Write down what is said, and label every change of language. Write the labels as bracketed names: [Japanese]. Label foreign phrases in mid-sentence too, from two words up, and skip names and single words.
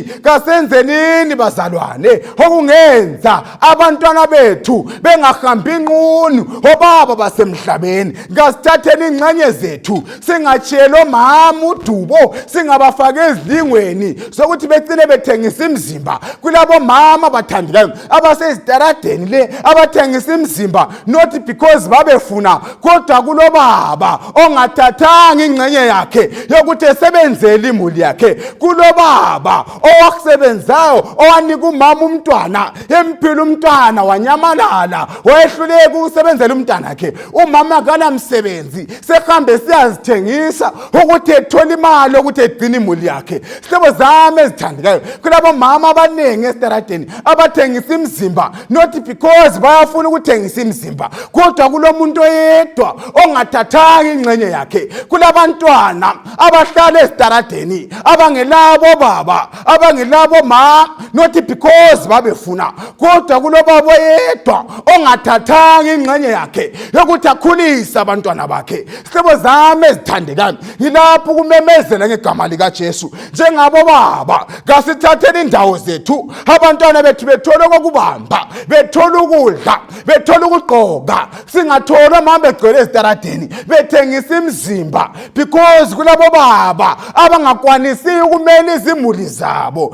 [North Ndebele] Kasenzenini bazalwane okungenza abantwana bethu bengahambi inqunu obaba basemhlabeni. Ngasithatheni ingxenye zethu singatshelo mama udubo singabafaka ezilingweni sokuthi becine bethengisa imizimba. Kulabo mama bathandekayo abasezitaradeni le abathengisa imizimba [English] not because [North Ndebele] babefuna kodwa kulobaba ongathathanga ingxenye yakhe yokuthi esebenzele imuli yakhe. Kulobaba owakusebenzayo owanika umama umntwana empila umntwana wanyamalala wayehluleka ukusebenzela umntwana wakhe. Umama kanamsebenzi sehambe siyazithengisa ukuthi ethola imali ukuthi egcine imuli yakhe. Hlobo zami ezithandekayo kulabo mama abaningi esitaradeni abathengisa imizimba [English] not because [North Ndebele] bayafuna ukuthengisa imizimba kodwa kulomuntu oyedwa ongathathanga ingxenye yakhe. Kulabantwana abahlala esitaradeni abangelabo baba abangelabo ma [English] not because [North Ndebele] babefuna kodwa kulobaba oyedwa ongathathanga ingxenye yakhe yokuthi akhulise abantwana bakhe. Hlobo zami ezithandekayo ngilapho kumemezela ngegama lika Jesu njengabo baba ngasithatheni indawo zethu abantwana bethu bethola okubamba bethola ukudla bethola ukugqoka singathola mama begcwele esitaradeni bethengisa imizimba because kulabo baba abangakwanisi ukumela izimuli zabo.